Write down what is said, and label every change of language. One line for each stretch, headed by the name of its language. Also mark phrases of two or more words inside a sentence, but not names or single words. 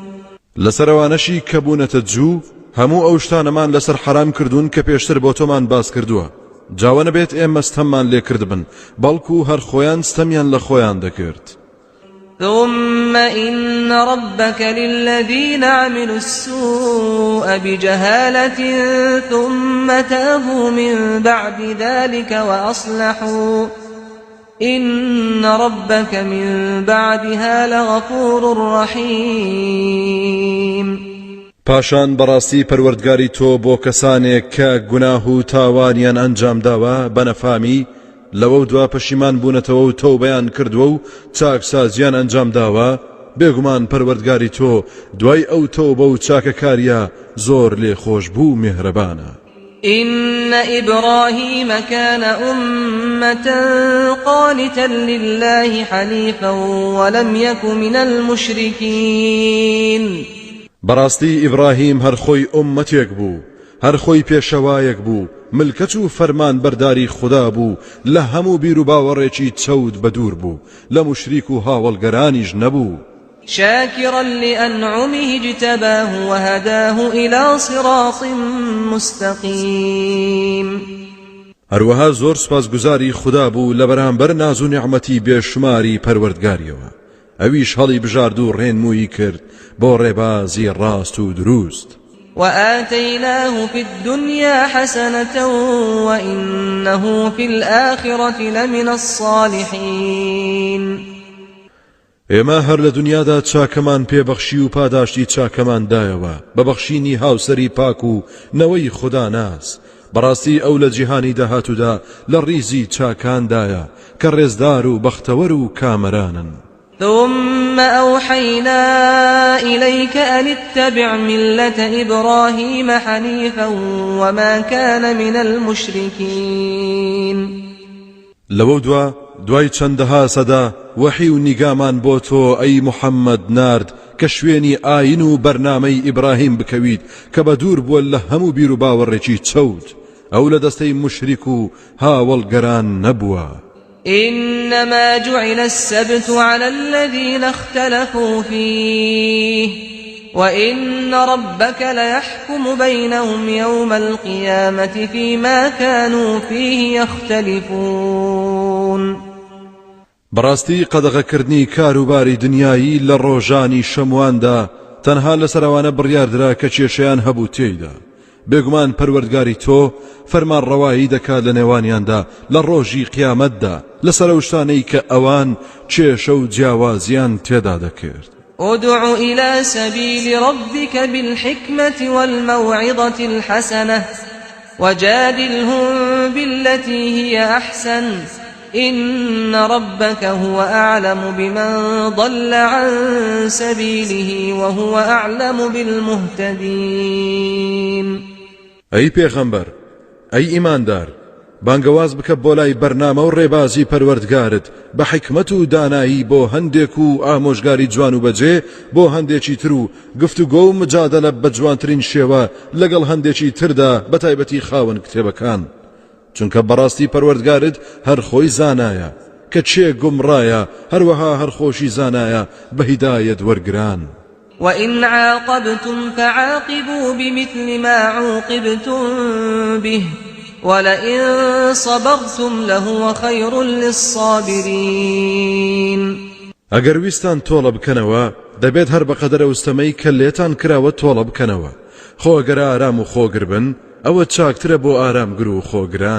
Central Kurdish: لەسەرەوانەشی کە بوونەتە جوو هەموو ئەو شتانەمان لەسەر حرام کردوون کە پێشتر بۆ تۆمان باس کردووە. جاوە نەبێت ئێمە ستەممان لێ کردبن، بەڵکو هەر خۆیان ستەمیان لە خۆیان دەکرد.
Arabic: ثم إن ربك للذين عملوا السوء بجهالة ثم تابوا من بعد ذلك وأصلحوا إن ربك من بعدها لغفور رحيم.
Central Kurdish: پاشان بەڕاستی پەروەردگاری تۆ بۆ کەسانێک کە گوناه و تاوانیان ئەنجام داوە بەنەفامی لەوە دوا پەشیمان بوونەتەوە و تەوبەیان کردووە و چاکسازیان ئەنجام داوە، بێگومان پەروەردگاری تۆ دوای ئەو تەوبە و چاکەکاریە زۆر لێخۆش بوو میهرەبانە.
Arabic: إن إبراهيم كان أمة قانتا لله حنيفا ولم يك من المشركين.
Central Kurdish: بەڕاستی ئیبراهیم هەر خۆی ئومەتێک بوو، هەر خۆی پێشەوایەک بوو، ملکەت و فەرمان بەرداری خوددا بوو، لە هەموو بیر و باوەڕێکی چەود بەدوور بوو، لە مشریک و هاوڵگەرانیش نەبوو.
Arabic: شاكرا لأنعمه اجتباه وهداه إلى صراط مستقيم.
Central Kurdish: هەروەها زۆر سوپاسگوزاری خوددا بوو لە بەرامبەر ناز و نیعمەتی بێشماری پەروەردگاریەوە، ئەویش هەڵی بژارد و ڕێنمووی کرد بۆ ڕێبازی ڕاست و دروست.
Arabic: وآتيناه في الدنيا حسنة وإنه في الآخرة لمن الصالحين.
Central Kurdish: ئێمە هەر لە دنیادا چاکەمان پێبەخشی و پاداشتی چاکەمان دایەوە بە بەخشینی هاوسەری پاک و نەوەی خوددا ناس. بەڕاستی ئەو لە جیهانی داهاتوودا لە ڕیزی چاکاندایە کە ڕێزدار و بەختەوەر و کامەرانن.
Arabic: ثم أوحينا إليك أن اتبع ملة إبراهيم حنيفا وما كان من المشركين.
Central Kurdish: لەوە دوای چەندەها سەدا وەحی و نیگامان بۆ تۆ ئەی محەممەد نارد کە شوێنی ئاین و بەرنامەی ئیبراهیم بکەویت کە بە دوور بووە لە هەموو بیر و باوەڕێکی چەود، ئەو لە دەستەی مشریک و هاوڵگەران نەبووە.
Arabic: إنما جعل السبت على الذين اختلفوا فيه وإن ربك ليحكم بينهم يوم القيامة فيما كانوا فيه يختلفون.
Central Kurdish: بەڕاستی قەدەغەکردنی کاروباری دنیایی لە ڕۆژانی شەمواندا تەنها لەسەرەوانە بڕیاردرا کە کێشەیان هەبوو تێیدا بێگومان پەروەردگاری تۆ فەرمان ڕەوایی دەکات لە نێوانیاندا لە ڕۆژی قیامەتدا لەسەر ئەو شتانەی کە ئەوان کێشە و جیاوازیان تێدا دەکرد.
Arabic: ادع إلى سبيل ربك بالحكمة والموعظة الحسنة وجادلهم بالتي هي أحسن إن ربك هو أعلم بمن ضل عن سبيله وهو أعلم بالمهتدين.
Central Kurdish: أي پیغمبر أي إيماندار بانگواز بکە بۆ لای بەرنامە و ڕێبازی پەروەردگارت بە حکمت و دانایی بۆ هەندێک و ئامۆژگاری جوان و بەجێ بۆ هەندێکی تر و گفتوگۆ و مجادلە بە جوانترین شێوە لەگەڵ هەندێکی تردا بە تایبەتی خاوەن کتێبەکان چونکە بەڕاستی پەروەردگارت هەر خۆی زانایە کە چێ گومڕایە هەروەها هەر خۆشی زانایە بە هیدایەت وەرگران.
Arabic: وإن عاقبتم فعاقبوا بمثل ما عوقبتم به ولئن صبرتم لهو خير للصابرين.
Central Kurdish: ئەگەر ویستان تۆڵە بکەنەوە دەبێت هەر بەقەدەرە وستەمەی کە لێتان کراوە تۆڵە بکەنەوە خۆ ئەگەر ئارام و خۆگر بن ئەوە چاکترە بۆ ئارامگر و خۆگران.